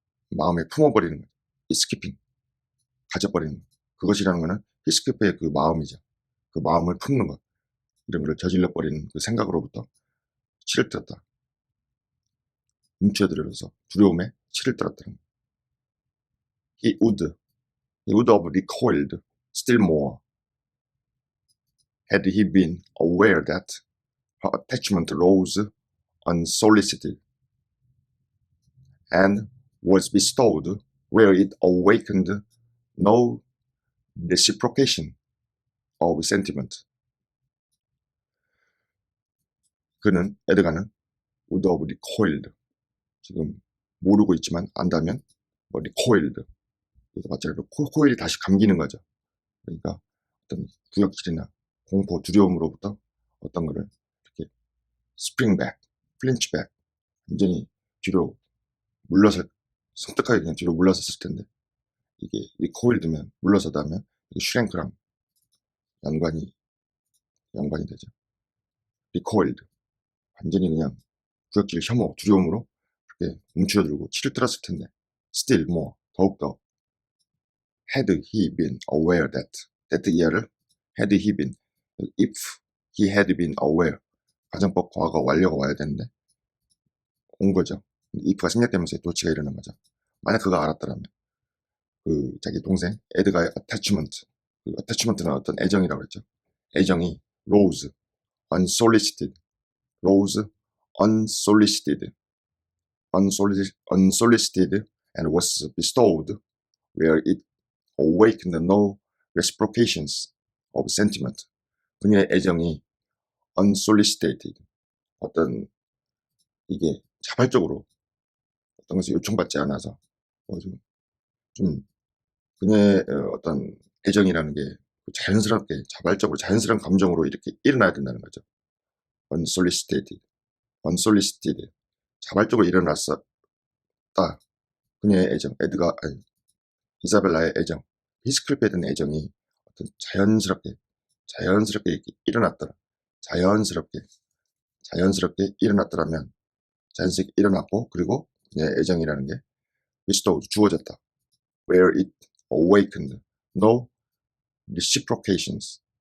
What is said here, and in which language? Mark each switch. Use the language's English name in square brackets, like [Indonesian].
[Korean] 마음에 품어버리는 거죠. 히스키핑, 가져버리는 거. 그것이라는 거는 히스키프의 그 마음이죠. 그 마음을 품는 것, 이런 것을 저질러버리는 그 생각으로부터 치를 들었다. 뭉쳐들어서 두려움에 치를 들었다는 것. [English] He would have recoiled still more had he been aware that her attachment rose unsolicited and was bestowed where it awakened no reciprocation of sentiment. [Korean] 그는, 에드가는 would have recoiled, 지금 모르고 있지만 안다면 뭐 recoiled, 그래서 마찬가지로 코일이 다시 감기는 거죠. 그러니까 어떤 구역질이나 공포, 두려움으로부터 어떤 거를 이렇게 spring back, flinch back, 완전히 뒤로 물러설, 섬뜩하게 그냥 뒤로 물러섰을 텐데, 이게 recoiled면 물러서다면 이게 shrank랑 연관이 되죠. recoiled, 완전히 그냥 구역질, 혐오, 두려움으로 그렇게 움츠러들고 치를 들었을 텐데, still more, 더욱더 [English] had he been aware [Korean] that 이하를 had he been, if he had been aware, 가정법 과거 완료가 와야 되는데 온 거죠. if가 생략되면서 도치가 일어난 거죠. 만약 그가 알았더라면 그 자기 동생 에드가의 attachment, 그 attachment는 어떤 애정이라고 했죠. 애정이 [English] rose unsolicited, rose unsolicited, unsolicited and was bestowed where it awakened no reciprocations of sentiment. [Korean] 그녀의 애정이 unsolicited, 어떤 이게 자발적으로 어떤 것을 요청받지 않아서 좀 그녀의 어떤 애정이라는 게 자연스럽게 자발적으로 자연스러운 감정으로 이렇게 일어나야 된다는 거죠. unsolicited, unsolicited, 자발적으로 일어났었다. 그녀의 애정, 이사벨라의 애정, 히스클리프에 대한 애정이 어떤 자연스럽게 이렇게 일어났더라. 자연스럽게 일어났더라면, 자연스럽게 일어났고, 그리고 그녀의 애정이라는 게 bestowed, 주어졌다. [English] Where it awakened no reciprocations.